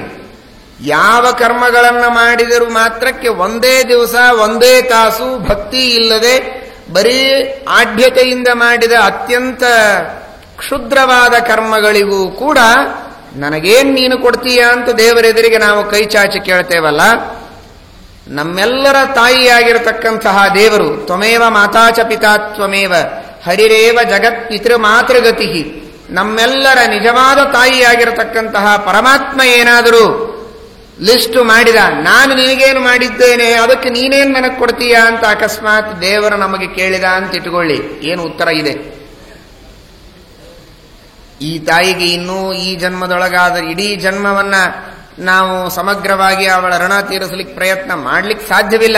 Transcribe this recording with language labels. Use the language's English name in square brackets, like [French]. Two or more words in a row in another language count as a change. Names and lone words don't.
[Kannada] ಯಾವ ಕರ್ಮಗಳನ್ನು ಮಾಡಿದರೂ ಮಾತ್ರಕ್ಕೆ ಒಂದೇ ದಿವಸ ಒಂದೇ ತಾಸು ಭಕ್ತಿ ಇಲ್ಲದೆ ಬರೀ ಆಢ್ಯತೆಯಿಂದ ಮಾಡಿದ ಅತ್ಯಂತ ಕ್ಷುದ್ರವಾದ ಕರ್ಮಗಳಿಗೂ ಕೂಡ ನನಗೇನು ನೀನು ಕೊಡ್ತೀಯಾ ಅಂತ ದೇವರೆದುರಿಗೆ ನಾವು ಕೈ ಚಾಚಿ ಕೇಳ್ತೇವಲ್ಲ, ನಮ್ಮೆಲ್ಲರ ತಾಯಿಯಾಗಿರತಕ್ಕಂತಹ ದೇವರು [Sanskrit] ತ್ವಮೇವ ಮಾತಾಚ ಪಿತಾ ತ್ವಮೇವ ಹರಿರೇವ ಜಗತ್ ಪಿತೃ ಮಾತೃಗತಿ, [Kannada] ನಮ್ಮೆಲ್ಲರ ನಿಜವಾದ ತಾಯಿಯಾಗಿರತಕ್ಕಂತಹ ಪರಮಾತ್ಮ ಏನಾದರೂ ಲಿಸ್ಟು ಮಾಡಿದ, ನಾನು ನಿನಗೇನು ಮಾಡಿದ್ದೇನೆ ಅದಕ್ಕೆ ನೀನೇನು ನನಗೆ ಕೊಡ್ತೀಯಾ ಅಂತ ಅಕಸ್ಮಾತ್ ದೇವರು ನಮಗೆ ಕೇಳಿದ ಅಂತ ಇಟ್ಕೊಳ್ಳಿ, ಏನು ಉತ್ತರ ಇದೆ? ಈ ತಾಯಿಗೆ ಇನ್ನೂ ಈ ಜನ್ಮದೊಳಗಾದ ಇಡೀ ಜನ್ಮವನ್ನ ನಾವು ಸಮಗ್ರವಾಗಿ ಅವಳ ಋಣ ತೀರಿಸಲಿಕ್ಕೆ ಪ್ರಯತ್ನ ಮಾಡ್ಲಿಕ್ಕೆ ಸಾಧ್ಯವಿಲ್ಲ.